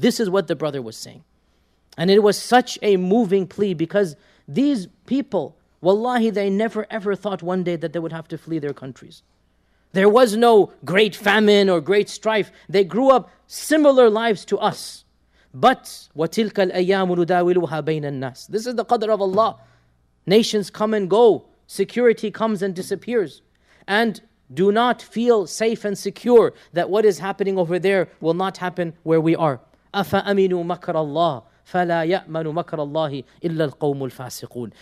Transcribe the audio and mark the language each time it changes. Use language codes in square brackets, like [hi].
[en] This is what the brother was saying. And it was such a moving plea, because these people, wallahi, they never ever thought one day that they would have to flee their countries. There was no great famine or great strife. They grew up similar lives to us. [ar] But وَتِلْكَ الْأَيَّامُ نُدَاوِلُهَا بَيْنَ النَّاسِ. [en] This is the qadr of Allah. Nations come and go. Security comes and disappears. And do not feel safe and secure that what is happening over there will not happen where we are. [ar] أَفَأَمِنُوا مَكْرَ اللَّهِ فَلَا يَأْمَنُ مَكْرَ اللَّهِ إِلَّا الْقَوْمُ الْفَاسِقُونَ.